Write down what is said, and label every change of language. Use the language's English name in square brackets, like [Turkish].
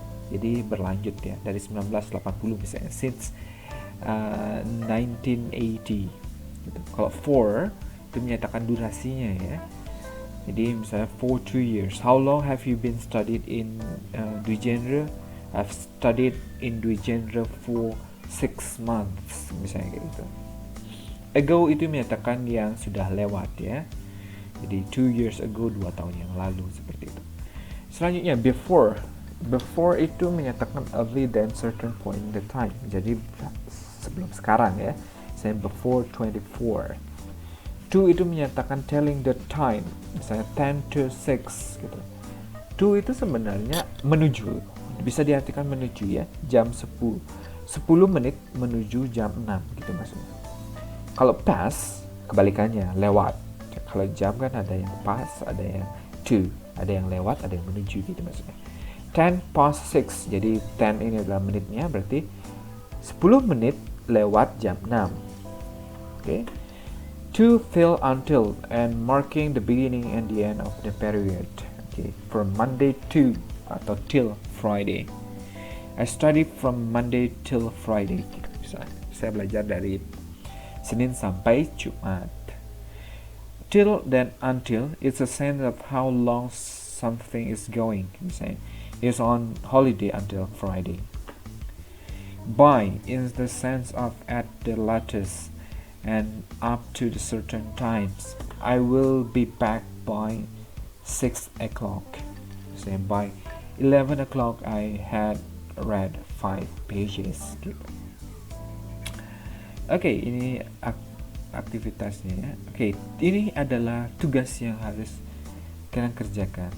[Indonesian] Jadi berlanjut ya dari 1980 misalnya [English] since 1980. [Indonesian] Gitu. Kalau for itu menyatakan durasinya ya. Jadi misalnya for 2 years. [English] How long have you been studied in Dwi Genre? I've studied in Dwi Genre for 6 months. [Indonesian] Misalnya gitu. Ago itu menyatakan yang sudah lewat ya. Jadi [English] 2 years ago, [Indonesian] 2 tahun yang lalu seperti itu. Selanjutnya [English] before. [Indonesian] Before itu menyatakan [English] early than certain point in the time. [Indonesian] Jadi sebelum sekarang ya. Misalnya before 24. To itu menyatakan [English] telling the time, [Indonesian] misalnya 10 to 6 gitu. To itu sebenarnya menuju, bisa diartikan menuju ya, jam 10 menit menuju jam 6 gitu maksudnya. Kalau pass, kebalikannya, lewat. Kalau jam kan ada yang pass, ada yang to, ada yang lewat, ada yang menuju gitu maksudnya. [English] 10 past 6, [Indonesian] jadi 10 ini adalah menitnya, berarti 10 menit lewat jam 6. Oke. [English] To till until and marking the beginning and the end of the period. Okay, from Monday to [Indonesian] atau [English] till Friday. I study from Monday till Friday. [Indonesian] Saya belajar dari Senin sampai Jumat. [English] Till dan until is a sense of how long something is going. [Indonesian] Misalnya, [English] is on holiday until Friday. By is the sense of at the latest and up to the certain times. I will be back by 6 o'clock. Say by 11 o'clock I had read 5 pages. [Indonesian] Oke, ini aktivitasnya ya. Oke, ini adalah tugas yang harus kalian kerjakan.